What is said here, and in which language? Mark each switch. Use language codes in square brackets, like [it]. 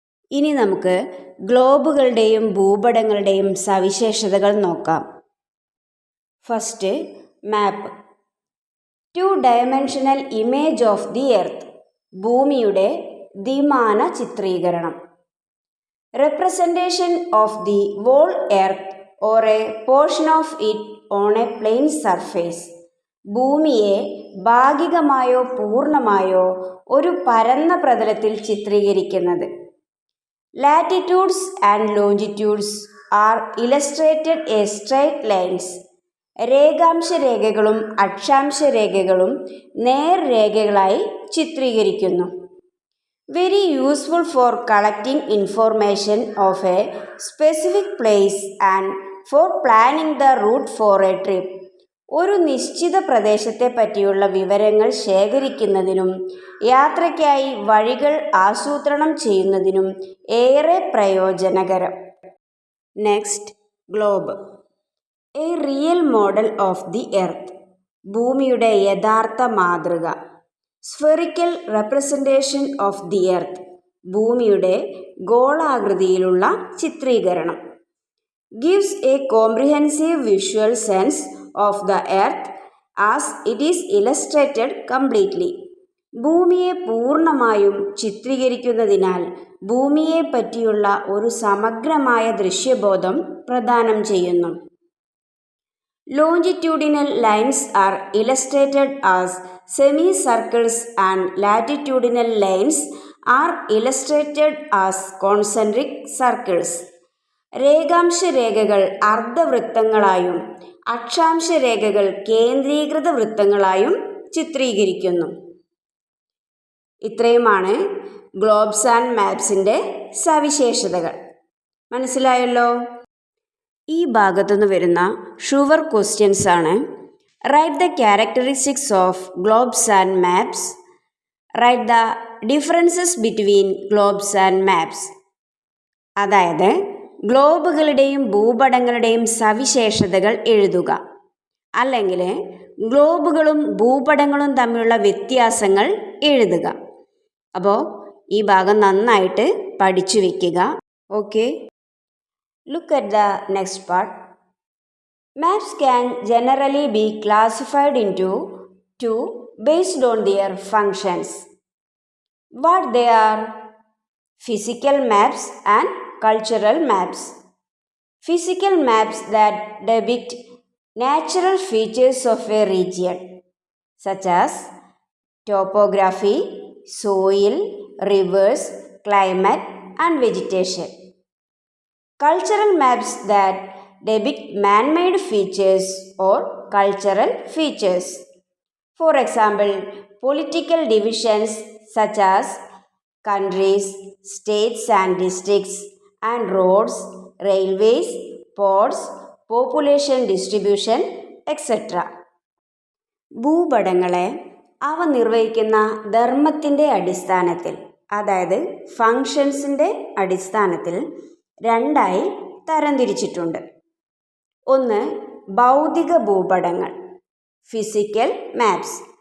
[ml] ഇനി നമുക്ക് ഗ്ലോബുകളുടെയും ഭൂപടങ്ങളുടെയും സവിശേഷതകൾ നോക്കാം. [en] First, map. 2-dimensional image of the earth, [ml] ഭൂമിയുടെ ദ്വിമാന ചിത്രീകരണം. [en] Representation of the whole earth or a portion of it on a plane surface, [ml] ഭൂമിയെ ഭാഗികമായോ പൂർണ്ണമായോ ഒരു പരന്ന പ്രതലത്തിൽ ചിത്രീകരിക്കുന്നത്. [en] Latitudes and longitudes are illustrated as straight lines. [ml] രേഖാംശ രേഖകളും അക്ഷാംശ രേഖകളും നേർരേഖകളായി ചിത്രീകരിക്കുന്നു. [en] Very useful for collecting information of a specific place and for planning the route for a trip. [ml] ഒരു നിശ്ചിത പ്രദേശത്തെ പറ്റിയുള്ള വിവരങ്ങൾ ശേഖരിക്കുന്നതിനും യാത്രയ്ക്കായി വഴികൾ ആസൂത്രണം ചെയ്യുന്നതിനും ഏറെ പ്രയോജനകരം. [en] Next, globe. A real model of the earth, [ml] ഭൂമിയുടെ യഥാർത്ഥ മാതൃക. [en] spherical representation of the earth, [ml] ഭൂമിയുടെ ഗോളാകൃതിയിലുള്ള ചിത്രീകരണം. [en] gives a comprehensive visual sense of the earth as it is illustrated completely, [ml] ഭൂമിയെ പൂർണ്ണമായും ചിത്രീകരിക്കുന്നതിനാൽ ഭൂമിയെ പറ്റിയുള്ള ഒരു സമഗ്രമായ ദൃശ്യബോധം പ്രദാനം ചെയ്യുന്നു. [en] Longitudinal lines are illustrated as semicircles and latitudinal lines are illustrated as concentric circles. [ml] രേഖാംശ രേഖകൾ അർദ്ധവൃത്തങ്ങളായും അക്ഷാംശ രേഖകൾ കേന്ദ്രീകൃത വൃത്തങ്ങളായും ചിത്രീകരിക്കുന്നു. ഇത്രയുമാണ് ഗ്ലോബ്സ് ആൻഡ് മാപ്സിൻ്റെ സവിശേഷതകൾ. മനസ്സിലായല്ലോ? ഈ ഭാഗത്തുനിന്ന് വരുന്ന ഷുവർ ക്വസ്റ്റ്യൻസ് ആണ്. [en] Write the characteristics of globes and maps. Write the differences between globes and maps. [ml] അതായത് ഗ്ലോബുകളുടെയും ഭൂപടങ്ങളുടെയും സവിശേഷതകൾ എഴുതുക. അല്ലെങ്കിൽ ഗ്ലോബുകളും ഭൂപടങ്ങളും തമ്മിലുള്ള വ്യത്യാസങ്ങൾ എഴുതുക. അപ്പോൾ ഈ ഭാഗം നന്നായിട്ട് പഠിച്ചു വയ്ക്കുക. [en] Okay, look at the next part. Maps can generally be classified into two based on their functions. What they are? Physical maps and cultural maps. Physical maps that depict natural features of a region. such as topography, soil, rivers, climate, and vegetation. Cultural maps that depict man-made features or cultural features. For example, political divisions such as countries, states and districts, and roads, railways, ports, population distribution, etc. [ml] ഭൂപടങ്ങളെ അവ നിർവഹിക്കുന്ന ധർമ്മത്തിൻ്റെ അടിസ്ഥാനത്തിൽ, അതായത് ഫങ്ഷൻസിൻ്റെ അടിസ്ഥാനത്തിൽ രണ്ടായി തരംതിരിച്ചിട്ടുണ്ട്. ഒന്ന്, ഭൗതിക ഭൂപടങ്ങൾ, ഫിസിക്കൽ മാപ്സ്.